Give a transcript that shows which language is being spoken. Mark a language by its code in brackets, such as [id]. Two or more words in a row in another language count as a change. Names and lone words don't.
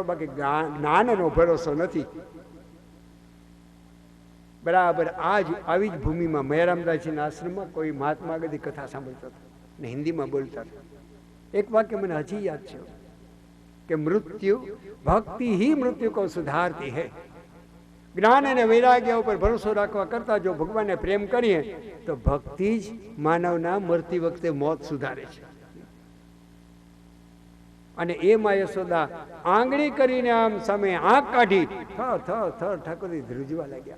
[gu] બાકી જ્ઞાનનો ભરોસો નથી. બરાબર આવી જ ભૂમિમાં મયારામદાસજીના આશ્રમમાં કોઈ મહાત્મા આગળથી કથા સાંભળતા હતા ને હિન્દીમાં બોલતા હતા. એક વાક્ય મને હજી યાદ છે કે મૃત્યુ ભક્તિ [hi] ही मृत्यु को सुधारती है। [gu] જ્ઞાન અને વૈરાગ્ય ઉપર ભરોસો રાખવા કરતા જો ભગવાનને પ્રેમ કરીએ તો ભક્તિ જ માનવના મરતી વખતે મોત સુધારે છે. અને એમાં યશોદા આંગળી કરીને આમ સામે આંખ કાઢી થર ઠાકોરજી ધ્રુજવા લાગ્યા.